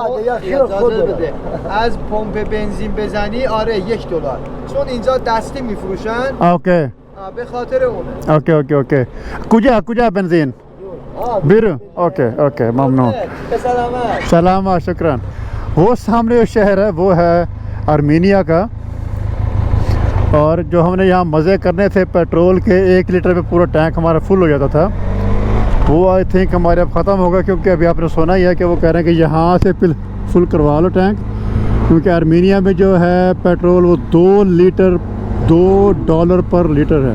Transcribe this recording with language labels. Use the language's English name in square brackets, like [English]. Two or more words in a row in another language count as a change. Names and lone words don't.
[Persian] از پمپ بنزین بزنی آره $1 چون اینجا دستی میفروشن. Okay. به خاطر اونه. Okay. کجا بنزین؟ بیرو. Okay. ممنون. سلام شکران. [Hindi] वो सामने जो शहर है वो है आर्मेनिया का। और जो हमने यहाँ मज़े करने थे पेट्रोल के 1 लीटर में पूरा टैंक हमारा फुल हो जाता था वो [English] I think [Hindi] हमारे अब ख़त्म होगा क्योंकि अभी आपने सुना ही है कि वो कह रहे हैं कि यहाँ से फुल करवा लो टैंक क्योंकि आर्मेनिया में जो है पेट्रोल वो $2 पर लीटर है।